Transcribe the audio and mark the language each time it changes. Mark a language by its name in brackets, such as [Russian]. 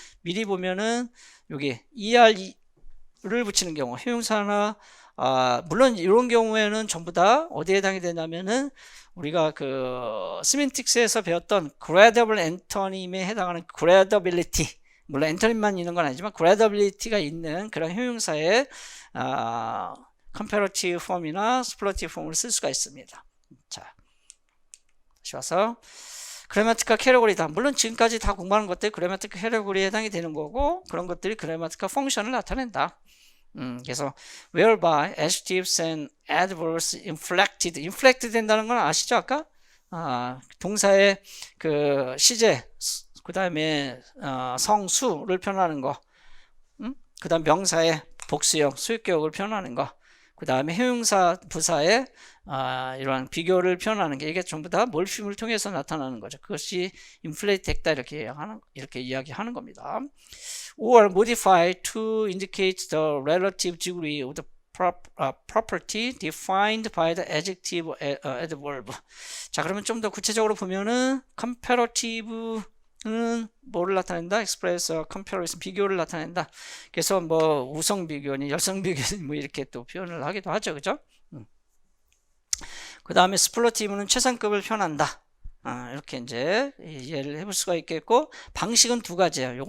[Korean] 미리 보면은 여기 er를 붙이는 경우, 형용사나 물론 이런 경우에는 전부 다 어디에 해당이 되냐면은 우리가 그 시멘틱스에서 배웠던 gradable antonym에 해당하는 gradability, 물론 antonym만 있는 건 아니지만 gradability가 있는 그런 형용사에 컴패러티브 폼이나 스플러티브 폼을 쓸 수가 있습니다. 자, 다시 와서 그래마티컬 캐러고리다. 물론 지금까지 다 공부하는 것들이 그래마티컬 캐러고리에 해당이 되는 거고, 그런 것들이 그래마티컬 펑션을 나타낸다. [English] 그래서 whereby adjectives and adverbs inflected [Korean] 된다는 건 아시죠? 아까 동사의 그 시제, 그 다음에 성수를 표현하는 거, 그 다음 명사의 복수형, 수익격을 표현하는 거, 그 다음에 형용사, 부사의 이러한 비교를 표현하는 게, 이게 전부 다 몰핌을 통해서 나타나는 거죠. 그것이 inflate 됐다, 이렇게 이야기하는 겁니다. [English] Or modify to indicate the relative degree of the property defined by the adjective adverb. [Korean] 자, 그러면 좀 더 구체적으로 보면은 comparative는 뭐를 나타낸다? [English] express comparison, [Korean] 비교를 나타낸다. 그래서 뭐 우성 비교니 열성 비교니 뭐 이렇게 또 표현을 하기도 하죠, 그죠? 그 다음에 superlative는 최상급을 표현한다. 이렇게 이제 이해를 해볼 수가 있겠고, 방식은 두 가지예요.